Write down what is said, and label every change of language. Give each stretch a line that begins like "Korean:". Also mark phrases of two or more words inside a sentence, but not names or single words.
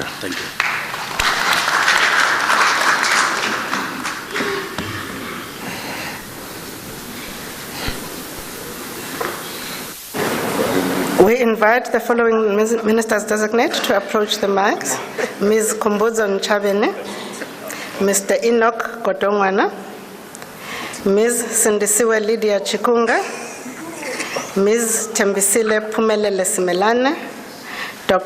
English: Thank you. We invite the following ministers designate to approach the mics: Ms. Kombozo Nchabene, Mr. Enoch Godongwana, Ms. Sindisiwe Lydia Chikunga, Ms. Tembisile Pumelele Simelane, Dr.